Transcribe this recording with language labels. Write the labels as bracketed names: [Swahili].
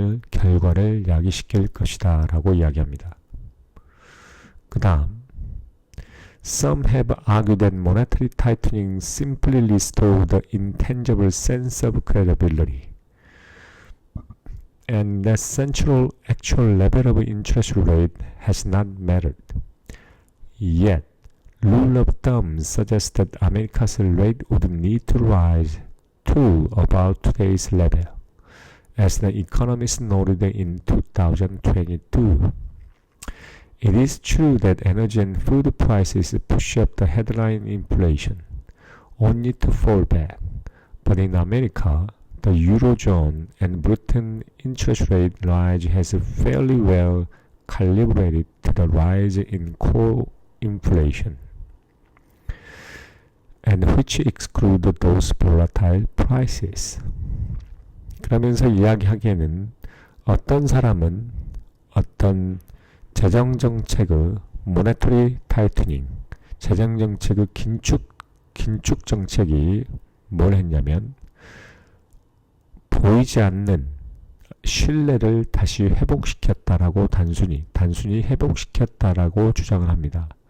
[Korean] 결과를 야기시킬 것이다 라고 이야기합니다. 그 다음 [English] Some have argued that monetary tightening simply restored the intangible sense of credibility and that central actual level of interest rate has not mattered. Yet, rule of thumb suggests that America's rate would need to rise to about today's level, as the economists noted in 2022. It is true that energy and food prices push up the headline inflation, only to fall back. But in America, the Eurozone and Britain interest rate rise has fairly well calibrated to the rise in core inflation, and which exclude those volatile prices. [Korean] 그러면서 이야기하기에는 어떤 사람은 어떤 재정정책의 모네터리 타이트닝, 재정정책의 긴축 정책이 뭘 했냐면 보이지 않는 신뢰를 다시 회복시켰다라고 단순히 회복시켰다라고 주장을 합니다.